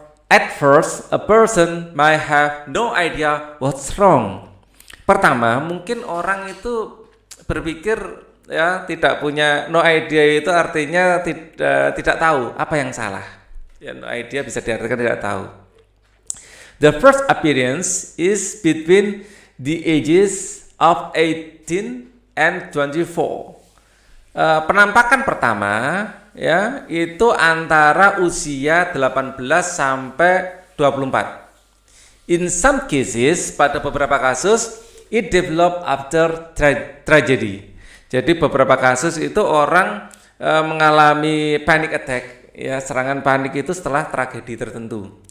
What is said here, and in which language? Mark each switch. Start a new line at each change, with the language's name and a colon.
English: At first, a person might have no idea what's wrong.
Indonesian: Pertama, mungkin orang itu berpikir ya, tidak punya,
English: no idea
Indonesian: itu artinya tidak tahu apa yang salah. Ya,
English: no idea
Indonesian: bisa diartikan tidak tahu.
English: The first appearance is between the ages of 18 and 24.
Indonesian: Penampakan pertama ya, itu antara usia 18 sampai 24.
English: In some cases,
Indonesian: pada beberapa kasus,
English: it develop after tragedy.
Indonesian: Jadi beberapa kasus itu orang mengalami panic attack ya, serangan panik itu setelah tragedi tertentu.